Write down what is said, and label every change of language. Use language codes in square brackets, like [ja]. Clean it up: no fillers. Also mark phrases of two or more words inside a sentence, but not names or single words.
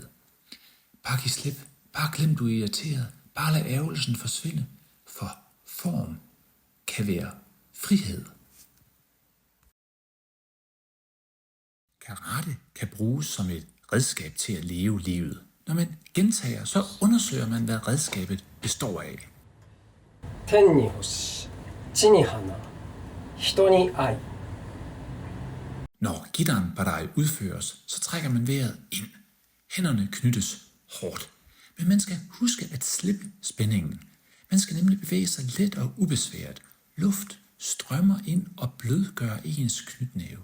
[da] Bare giv slip, bare glem du er irriteret, bare lad ærgelsen forsvinde, for form kan være frihed. Karate kan bruges som et redskab til at leve livet. Når man gentager, så undersøger man, hvad redskabet består af. [ja] 天に星、地に花、人に愛。 [da] Når gitteren badai udføres, så trækker man vejret ind. Hænderne knyttes hårdt. Men man skal huske at slippe spændingen. Man skal nemlig bevæge sig let og ubesværet. Luft strømmer ind og blødgør ens knytnæve.